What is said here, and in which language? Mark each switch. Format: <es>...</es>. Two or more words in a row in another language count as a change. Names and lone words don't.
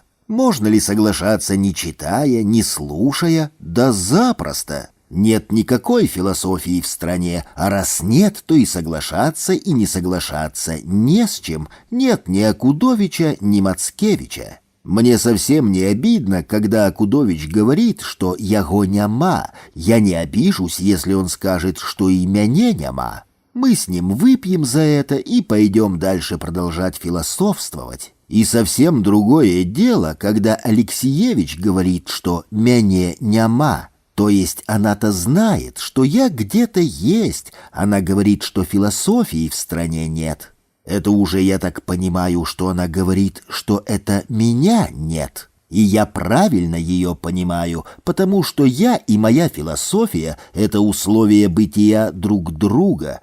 <ru>Можно ли соглашаться, не читая, не слушая? Да запросто. Нет никакой философии в стране, а раз нет, то и соглашаться, и не соглашаться не с чем. Нет ни Акудовича, ни Мацкевича. Мне совсем не обидно, когда Акудович говорит, что</ru> <be>яго няма.</be> <ru>Я не обижусь, если он скажет, что и</ru> <be>мяне няма.</be> <ru>Мы с ним выпьем за это и пойдем дальше продолжать философствовать. И совсем другое дело, когда Алексеевич говорит, что</ru> <be>мяне няма.</be> <ru>То есть она-то знает, что я где-то есть. Она говорит, что философии в стране нет. Это уже я так понимаю, что она говорит, что это меня нет. И я правильно ее понимаю, потому что я и моя философия — это условия бытия друг друга.</ru>